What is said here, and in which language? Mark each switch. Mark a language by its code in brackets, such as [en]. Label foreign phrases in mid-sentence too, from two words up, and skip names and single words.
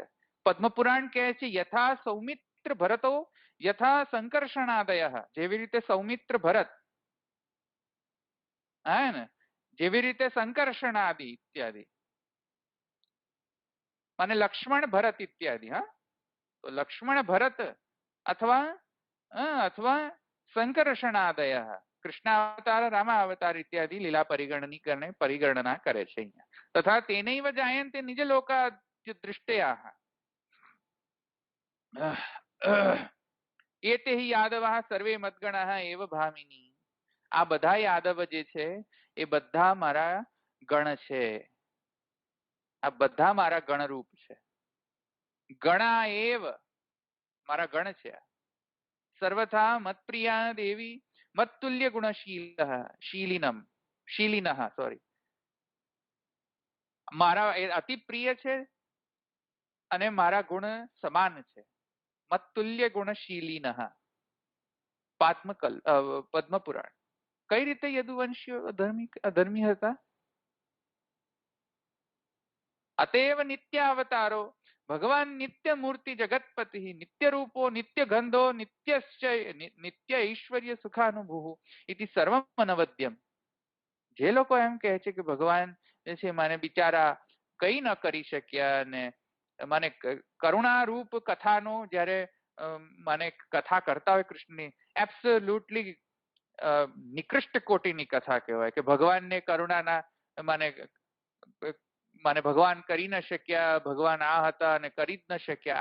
[sa] પદ્મપુરાણ [gu] કહે છે [sa] યથા સૌમિત્ર ભરતો યથા સંકર્ષણાદયઃ. [gu] જેવી રીતે સૌમિત્ર ભરત, હા ને, જેવી રીતે સંકર્ષણાદિ ઇત્યાદि, અને લક્ષ્મણ ભરત ઇત્યાદि. હા, તો લક્ષ્મણ ભરત અથવા અથવા સંકર્ષણાદય કૃષ્ણાવતાર રામાવતાર ઇત્યાદિ લીલા પરિગણના કરે છે. [sa] तथा तेनैव जायन्ते निजलोकाद्य दृष्टयाः एते हि यादवाः सर्वे मद्गणाः एव भामिनी. [gu] આ બધા યાદવ જે છે એ બધા મારા ગણ છે. આ બધા મારા ગણ રૂપ છે. [sa] गणा एव [gu] મારા ગણ છે. [sa] सर्वथा मत्प्रिया देवी मत्तुल्य गुणशीलः शीलिनः [gu] સૉરી મારા અતિ પ્રિય છે અને મારા ગુણ સમાન છે. [sa] मत्तुल्य गुणशीलिनः. पद्मपुराण. [gu] કઈ રીતે યદુવંશીઓ અધર્મી હતા? [sa] अतएव नित्यावतारो भगवान नित्य मूर्ति जगतपति नित्य रूपो नित्य गंधो नित्य ऐश्वर्य सुखानुभूः इति सर्वम अनवद्यम। [gu] જે લોકો એમ કહે છે કે ભગવાન જે છે મને બિચારા કઈ ન કરી શક્યા અને મને કરુણા રૂપ કથાનો જ્યારે મને કથા કરતા હોય કૃષ્ણની એબ્સોલ્યુટલી નિકૃષ્ટ કોટીની કથા કહેવાય કે ભગવાનને કરુણાના મને મને ભગવાન કરી ન શક્યા, ભગવાન આ હતા અને કરી જ ન શક્યા.